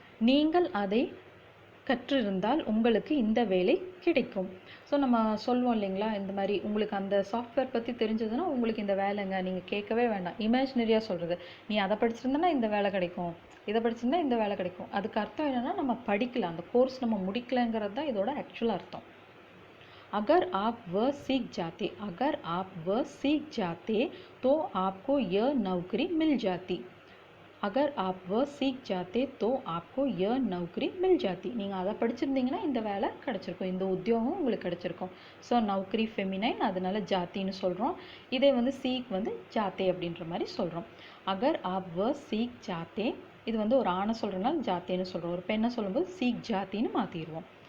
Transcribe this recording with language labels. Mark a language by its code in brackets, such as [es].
[ta] நீங்கள் அதை கற்றிருந்தால் உங்களுக்கு இந்த வேலை கிடைக்கும். ஸோ நம்ம சொல்லுவோம் இல்லைங்களா, இந்த மாதிரி உங்களுக்கு அந்த சாஃப்ட்வேர் பற்றி தெரிஞ்சதுன்னா உங்களுக்கு இந்த வேலைங்க, நீங்கள் கேட்கவே வேண்டாம், இமேஜினரியாக சொல்கிறது. நீ அதை படிச்சிருந்தனா இந்த வேலை கிடைக்கும், இதை படிச்சிருந்தா இந்த வேலை கிடைக்கும். அதுக்கு அர்த்தம் என்னென்னா நம்ம படிக்கல, அந்த கோர்ஸ் நம்ம முடிக்கலைங்கிறது தான் இதோட ஆக்சுவல் அர்த்தம். [hi] अगर आप वह सीख जाते, अगर आप वह सीख जाते तो आपको यह नौकरी मिल जाती. अगर आप वह सीख जाते तो आपको यह नौकरी मिल जाती. [ta] நீங்கள் அதை படிச்சிருந்தீங்கன்னா இந்த வேலை கிடச்சிருக்கும், இந்த உத்தியோகம் உங்களுக்கு கிடச்சிருக்கும். ஸோ நௌக்கரி ஃபெமினைன், அதனால ஜாத்தின்னு சொல்கிறோம். இதே வந்து சீக் வந்து ஜாத்தே அப்படின்ற மாதிரி சொல்கிறோம். [hi] அகர் ஆப் வ சீக் ஜாத்தே, [ta] இது வந்து ஒரு ஆணை சொல்கிறனால ஜாத்தேன்னு சொல்கிறோம். ஒரு பெண்ணை சொல்லும்போது சீக் ஜாத்தின்னு மாற்றிடுவோம்.